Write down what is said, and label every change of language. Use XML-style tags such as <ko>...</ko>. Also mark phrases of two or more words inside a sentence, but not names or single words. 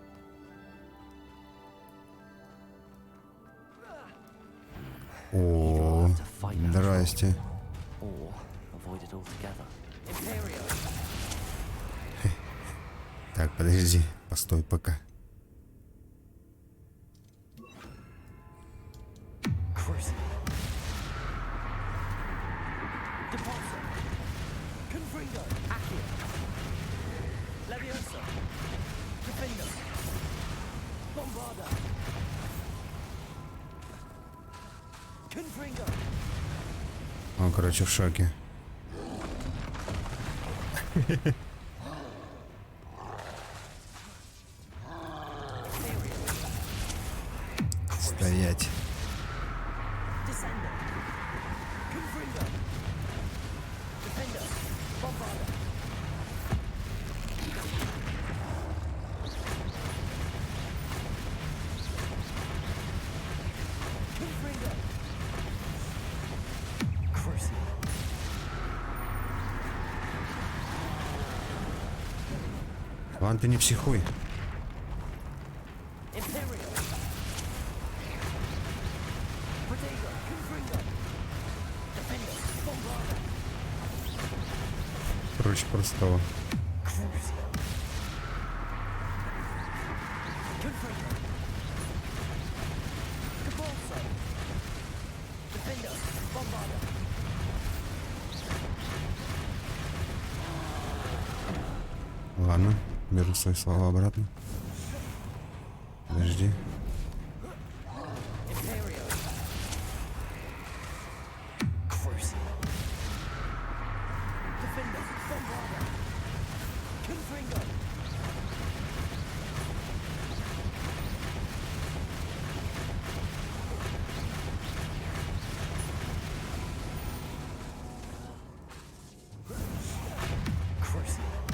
<ru>О, здрасте.</ru> <en>Or avoid it altogether.</en> <la>Imperio.</la> <ru>Так, подожди, постой пока.</ru> <la>Crucible. Depulso. Confringo. Accio. Leviosa. Defendo. Bombarda. Confringo.</la> <ru>Он, короче, в шоке. Стоять.</ru> <la>Descendo. Confringo. Defendo. Bombarda. Confringo. Crucible.</la> <ru>Ван, ты не психуй.</ru> <la>Imperio. Protego. Confringo. Defendo. Bombarda.</la> <ru>Проще простого.</ru> <la>Crucible. Confringo. Depulso. Defendo. Bombarda.</la> <ru>Ладно, беру свои слова обратно. Подожди.</ru> <la>Imperio. Crucible. Defendo. Bombarda. Confringo. Crucible.</la>